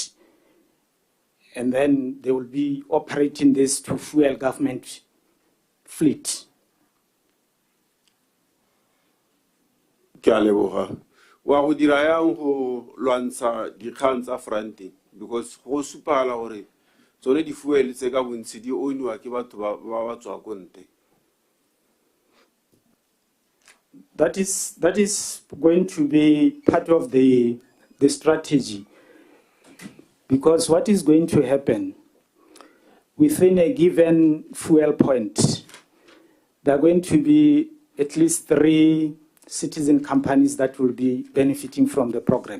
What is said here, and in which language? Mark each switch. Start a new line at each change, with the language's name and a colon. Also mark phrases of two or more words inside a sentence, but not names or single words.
English: And then they will be operating this to fuel government fleet.
Tswana: Because go supala hore tsone di fuel tse ka bontsi di ownwa ke batho ba batswa konte.
English: That is going to be part of the strategy, because what is going to happen within a given fuel point, there are going to be at least 3 citizen companies that will be benefiting from the program.